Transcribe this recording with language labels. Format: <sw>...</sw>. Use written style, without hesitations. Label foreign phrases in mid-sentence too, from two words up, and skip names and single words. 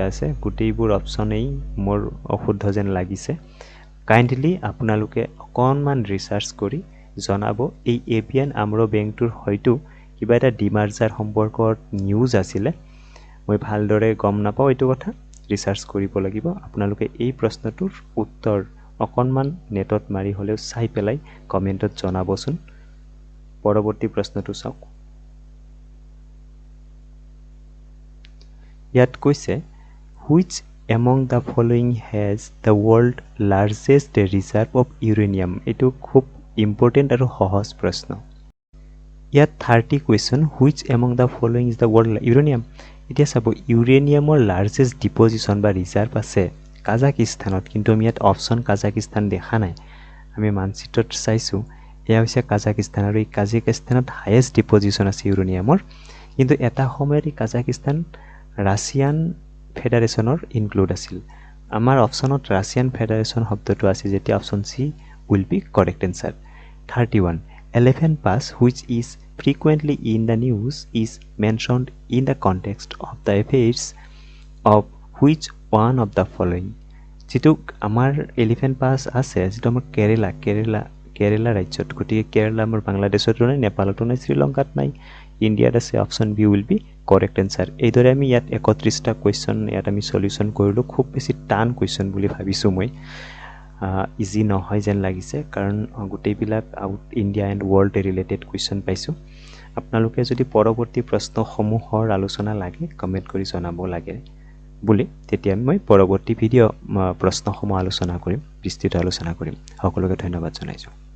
<as>আছে গোটেইবোৰ অপশ্যনেই মোৰ অশুদ্ধ যেন লাগিছে কাইণ্ডলি আপোনালোকে অকণমান ৰিচাৰ্চ কৰি জনাব এই ABN AMRO বেংকটোৰ হয়তো কিবা এটা ডিমাৰ্জাৰ সম্পৰ্কত নিউজ আছিলে মই ভালদৰে গম নাপাওঁ এইটো কথা ৰিচাৰ্চ কৰিব লাগিব আপোনালোকে এই প্ৰশ্নটোৰ উত্তৰ অকণমান নেটত মাৰি হ'লেও চাই পেলাই কমেণ্টত জনাবচোন পৰৱৰ্তী প্ৰশ্নটো চাওক ইয়াত কৈছে</as> <en>which among the following has the world largest reserve of uranium</en> <as>এইটো খুব ইম্পৰ্টেণ্ট আৰু সহজ প্ৰশ্ন ইয়াত</as> <en>30 question which among the following is the world uranium</en> <as>এতিয়া চাব ইউৰেনিয়ামৰ</as> <en>largest deposition</en> <as>বা ৰিজাৰ্ভ আছে কাজাকিস্তানত কিন্তু আমি ইয়াত অপশ্যন কাজাকিস্তান দেখা নাই আমি মানচিত্ৰত চাইছোঁ এয়া হৈছে কাজাকিস্তান আৰু এই কাজাকিস্তানত</as> <en>highest deposition</en> <as>আছে ইউৰেনিয়ামৰ কিন্তু এটা সময়ত এই কাজাকিস্তান ৰাছিয়ান ফেডাৰেশ্যনৰ ইনক্লুড আছিল আমাৰ অপশ্যনত ৰাছিয়ান ফেডাৰেশ্যন শব্দটো আছে যেতিয়া</as> <en>option C will be correct answer 31 Elephant Pass which is frequently in the news is mentioned in the context of the affairs of which one of the following?</en> <as>যেটো আমাৰ এলিফেণ্ট পাছ আছে যেটো আমাৰ কেৰেলা ৰাজ্যত গতিকে কেৰেলা আমাৰ বাংলাদেশতো নাই নেপালতো নাই শ্ৰীলংকাত নাই ইণ্ডিয়াত আছে</as> <en>option B will be correct answer</en> <as>এইদৰে আমি ইয়াত 31টা কুৱেশ্যন ইয়াত আমি সলিউশ্যন কৰিলোঁ খুব বেছি টান কুৱেশ্যন বুলি ভাবিছোঁ মই ইজি নহয় যেন লাগিছে কাৰণ গোটেইবিলাক</as> <en>out India and world related question</en> <as>পাইছোঁ আপোনালোকে যদি পৰৱৰ্তী প্ৰশ্নসমূহৰ আলোচনা লাগে কমেণ্ট কৰি জনাব লাগে বুলি তেতিয়া মই পৰৱৰ্তী ভিডিঅ' প্ৰশ্নসমূহ আলোচনা কৰিম বিস্তৃত আলোচনা কৰিম সকলোকে ধন্যবাদ জনাইছোঁ</as>